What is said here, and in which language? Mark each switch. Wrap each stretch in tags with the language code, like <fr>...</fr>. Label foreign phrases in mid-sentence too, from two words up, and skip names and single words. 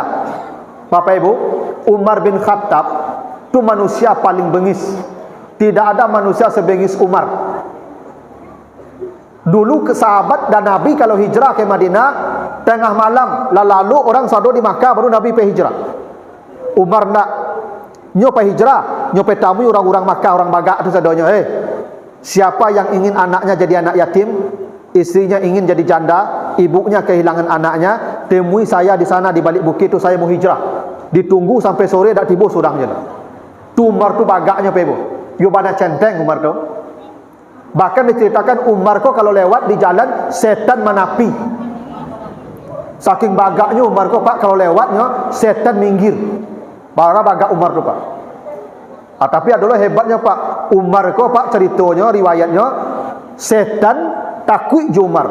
<id>Bapak Ibu, Umar bin Khattab tu manusia paling bengis. Tidak ada manusia sebengis Umar. Dulu ke sahabat dan Nabi kalau hijrah ke Madinah tengah malam, lalu</id> <min>orang sado</min> <id>di Makkah baru Nabi pergi hijrah.</id> <min>Umar nak nyopai hijrah, nyopai tamu orang-orang Makkah, orang Bagak tu sadonya,</min> <id>siapa yang ingin anaknya jadi anak yatim, istrinya ingin jadi janda, ibunya kehilangan anaknya, temui saya di sana di balik bukit tu, saya mau hijrah.</id> <min>Ditunggu sampai sore dak tiba surang je lah. Tu Umar tu Bagaknya Pak Ibu. Yo bana centeng Umar tu.</min> <id>Bahkan diceritakan Umar kok kalau lewat di jalan setan menapi. Saking bagaknya Umar kok Pak, kalau lewatnya setan minggir.</id> <min>Para bagak Umar tu Pak.</min> <id>Tapi adalah hebatnya Pak, Umar kok Pak ceritanya, riwayatnya setan takut je Umar.</id>